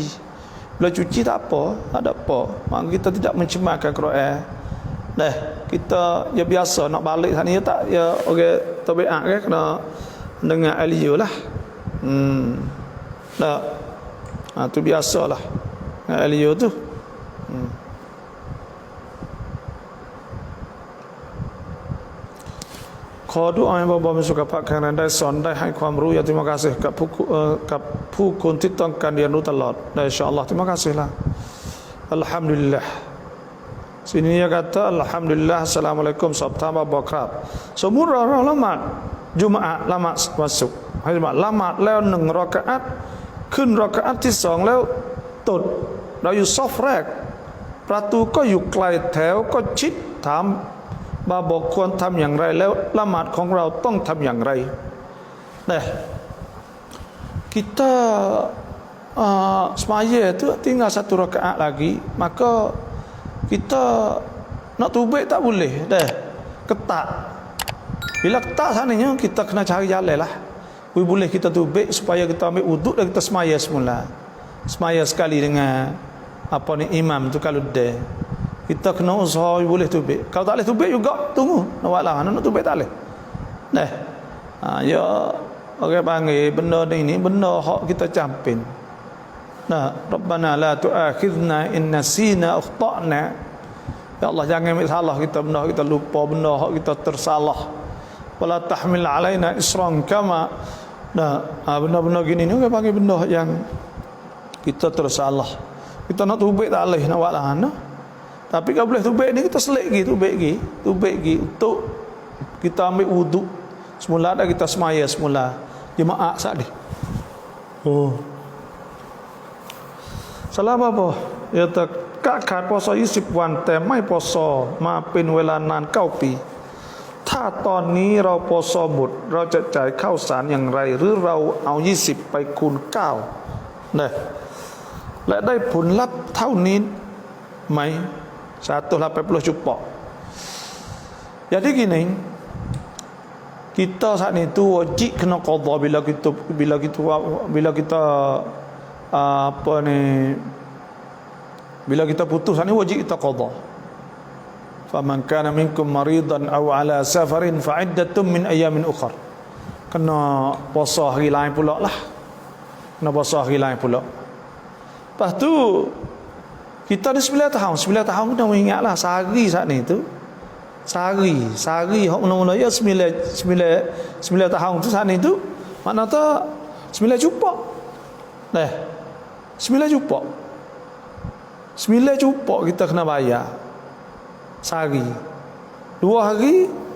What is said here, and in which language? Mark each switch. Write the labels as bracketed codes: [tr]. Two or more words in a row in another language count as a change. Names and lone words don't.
[ms] Bila cuci tak apa, tak ada apa. Maka kita tidak mencemarkan Quran. Dah, kita ya biasa nak balik sana ya tak ya orang tabiat kan kena dengar air liur lah. Dah. Tu biasalah. Air liur tu. [th] ขอดุอาให้บ่าวๆมีสุขภาพแข็งแรงได้สอนได้ให้ความรู้อย่า [ms] terima kasih [th] กับผู้คนที่ต้องการเรียนรู้ตลอด ได้อินชาอัลลอฮ์ [ms] terima kasih lah alhamdulillah sini dia kata alhamdulillah assalamualaikum [th] สอบถามบ่าวๆครับสมมุติเราละหมาดจุมอะห์ละหมาดวันศุกร์ให้ละหมาดแล้ว1รอกะอะห์ขึ้นรอกะอะห์ที่2แล้วตดเราอยู่ซอฟแรกประตูก็อยู่ไกลแถวก็ชิดถามบอกควรทำอย่างไรแล้วละหมาดของเราต้องทำอย่างไร Nah [ms] kita semaya tu tinggal 1 rakaat lagi maka kita nak tubik tak boleh dah ketat bila ketat sananya kita kena cari jalan lah boleh kita tubik supaya kita ambil wuduk dan kita semaya semula semaya sekali dengan apa ni imam tu kalau dah kita kena usaha boleh tubik. Kalau tak boleh tubik juga tunggu. Nak buat lah. Nak tubik tak boleh. Dah. Ya orang panggil benda ni benda hak kita campin. Nah, [ar] ربنا لا تؤاخذنا إن نسينا أخطأنا. [ms] Ya Allah jangan ambil salah kita benda kita lupa benda hak kita tersalah. [ar] ولا تحمل علينا إصرا كما. [ms] Nah, benda-benda gini ni orang panggil benda yang kita tersalah. Kita nak tubik tak boleh nak buat lah. Tapi kalau boleh tubik ni kita selik lagi, tubik lagi untuk kita ambil wuduk semula dan kita semaya semula jemaah sekali. Salah apa? Ya tak [th] ขาด puasa 20 วันแต่ไม่พอซอมาเป็นเวลานาน9 ปีถ้าตอนนี้เราพอซอหมดเราจะจ่ายข้าวสารอย่างไรหรือเราเอา20ไปคูณ9นะและได้ผลลัพธ์เท่านี้ไหม180 cupak. [ms] Jadi gini, kita saat itu wajib kena qada bila kita apa ni bila kita putus ni wajib kita qada. [ar] فمن كان منكم مريضا أو على سفر فعدة من أيام أخر. [ms] Kena puasa hari lain pula lah. Kena puasa hari lain pula. Lepas tu kita ada 9 tahun kena ingatlah sehari saat ni tu sehari hak mula-mula ya 9 tahun tu saat ni tu makna tak 9 cupak dah 9 cupak kita kena bayar sehari 2 hari